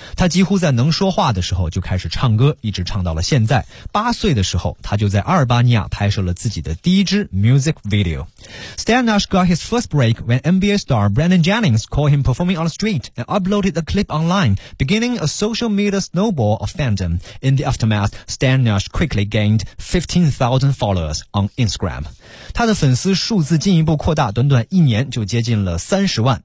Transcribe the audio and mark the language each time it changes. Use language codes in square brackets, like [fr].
[zh] 他几乎在能说话的时候就开始唱歌，一直唱到了现在。八岁的时候，他就在阿尔巴尼亚拍摄了自己的第一支 music video。 [en] Stan Nash got his first break when NBA star Brandon Jennings called him performing on the street and uploaded a clip online, beginning a social media snowball of fandom. In the aftermath, Stan Nash quickly gained 15,000 followers on Instagram. [zh] 他的粉丝数字进一步扩大，短短一年就接近了30万。